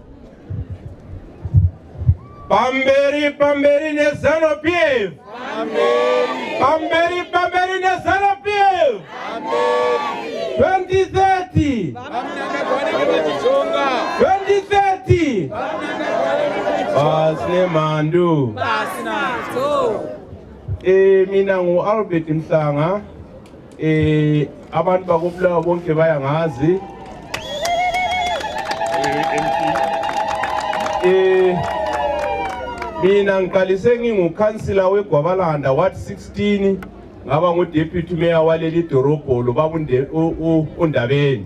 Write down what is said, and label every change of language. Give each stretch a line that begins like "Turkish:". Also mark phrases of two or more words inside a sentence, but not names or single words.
Shona: Pamberi ne ZANU-PF. Pamberi ne ZANU-PF. 2030. 2030. Basne mandu.
North Ndebele: Mina ngu Albert Mhlanga. Abantu bakubulawa bonke bayangazi. Mina ngiqalise ngingukhansila weGwabalanda Ward 16, ngaba ngudeputy mayor waleli dorobho lo babunde uNdabeni.